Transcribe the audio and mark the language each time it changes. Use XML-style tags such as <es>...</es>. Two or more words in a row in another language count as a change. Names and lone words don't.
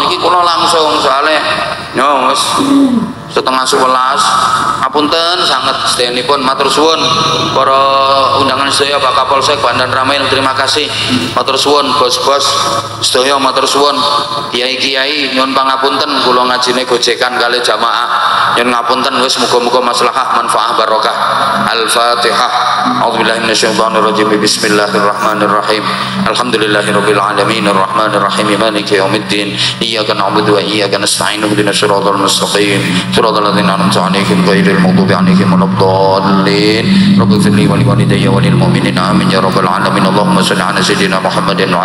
<jv>Niki kula langsung soalnya yo wis 10:30 apunten sangat sedayanipun matur suwun para undangan sedaya Pak Kapolsek Bandan Ramil</jv> <id>terima kasih</id> <jv>matur suwun bos-bos sedaya matur suwun kiai-kiai nyuwun pangapunten kula ngajine gojekan kali jamaah nyuwun ngapunten wis muga-muga maslahah manfaah barokah</jv> <ar>Al-Fatihah أعوذ بالله من الشيطان الرجيم بسم الله الرحمن الرحيم الحمد لله رب العالمين الرحمن الرحيم مالك يوم الدين إياك نعبد وإياك نستعين اهدنا الصراط المستقيم صراط الذين أنعمت عليهم غير المغضوب عليهم ولا الضالين رب اغفر لي ولوالدي وللمؤمنين آمين يا رب العالمين اللهم صل على سيدنا محمد وعلى</ar>